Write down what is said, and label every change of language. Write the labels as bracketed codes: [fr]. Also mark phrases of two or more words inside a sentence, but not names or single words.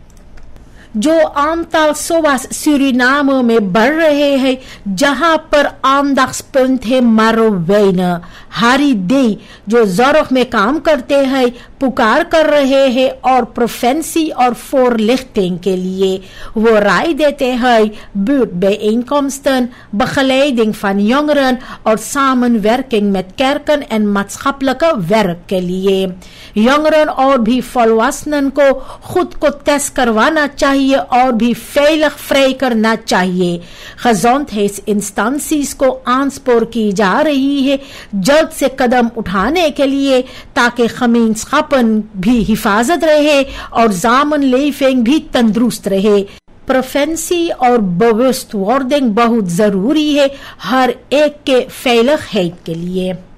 [hns] जो [nl] aantal SOA's [hns] सूरीनाम में बढ़ रहे हैं, जहां पर aandachtspunt है Marwijne, Harry D जो zorg में काम करते हैं, पुकार कर रहे हैं और प्रोफेंसी और voorlichting के लिए वो राय देते हैं buurtbijeenkomsten, [nl] begeleiding van jongeren [hns] और [nl] samenwerking met kerken en maatschappelijke werk [hns] के लिए। jongeren और भी volwassenen को खुद को टेस्ट करवाना चाहिए और भी [nl] veilig vrij [hns] करना चाहिए। gezondheidsinstanties को aanspoor की जा रही है जल्द से कदम उठाने के लिए ताकि gemeenschappen भी हिफाजत रहे और samenleving भी तंदुरुस्त रहे। प्रोफेंसी और bewustwording बहुत जरूरी है हर एक के veiligheid के लिए।